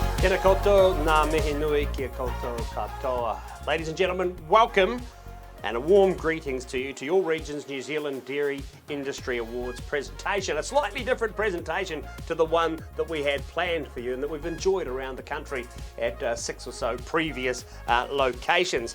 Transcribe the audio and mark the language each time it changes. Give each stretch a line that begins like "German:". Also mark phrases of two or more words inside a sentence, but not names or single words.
Māori: Tēnā koutou, nā mihi nui kia koutou katoa.
English: Ladies and gentlemen, welcome and a warm greetings to you to your region's New Zealand Dairy Industry Awards presentation. A slightly different presentation to the one that we had planned for you and that we've enjoyed around the country at 6 or so previous locations.